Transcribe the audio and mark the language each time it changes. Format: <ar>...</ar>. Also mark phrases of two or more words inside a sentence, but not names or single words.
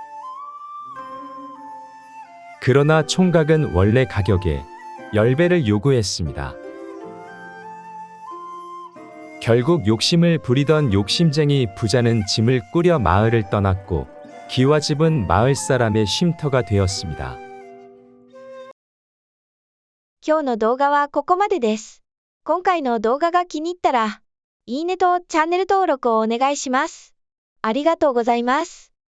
<ko>그러나 총각은 원래 가격의 10배를 요구했습니다. 결국 욕심을 부리던 욕심쟁이 부자는 짐을 꾸려 마을을 떠났고 기와집은 마을 사람의 쉼터가 되었습니다.</ko> <ja>今日の動画はここまでです。今回の動画が気に入ったら、いいねとチャンネル登録をお願いします。ありがとうございます。</ja>